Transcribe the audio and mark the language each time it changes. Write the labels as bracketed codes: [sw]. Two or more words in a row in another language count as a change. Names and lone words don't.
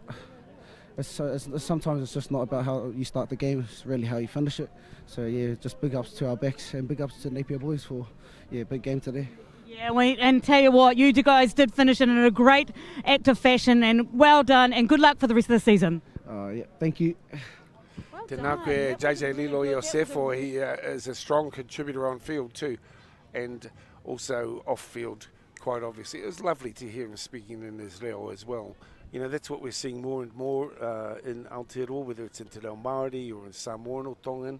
[en] Sometimes it's just not about how you start the game, it's really how you finish it. So just big ups to our backs and big ups to Napier Boys for big game today. Yeah, and tell you what, you guys did finish it in a great active fashion, and well done, and good luck for the rest of the season. Thank you. [mi] Tēnā koe JJ Lilo Iosefo, [en] he is a strong contributor on field too, and also off field, quite obviously. It was lovely to hear him speaking in his reo as well. That's what we're seeing more and more in Aotearoa, whether it's in Te Reo Māori or in Samoan or Tongan.